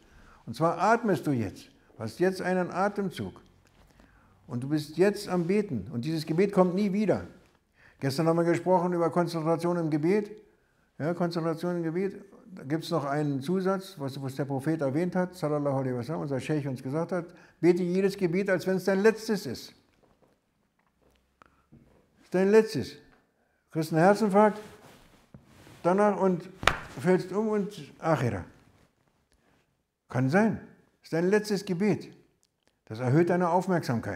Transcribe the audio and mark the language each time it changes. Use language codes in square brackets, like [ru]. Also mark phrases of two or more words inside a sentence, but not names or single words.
[de] Und zwar atmest du jetzt. Du hast jetzt einen Atemzug. Und du bist jetzt am Beten. Und dieses Gebet kommt nie wieder. Gestern haben wir gesprochen über Konzentration im Gebet. Ja, Konzentration im Gebet. Da gibt es noch einen Zusatz, was der Prophet erwähnt hat, [ar] صلى الله عليه وسلم, [de] unser Sheikh uns gesagt hat, bete jedes Gebet, als wenn es dein letztes ist. Das ist dein letztes. Du kriegst einen Herzinfarkt, danach und fällst um und Akhira. Kann sein. Das ist dein letztes Gebet. Das erhöht deine Aufmerksamkeit.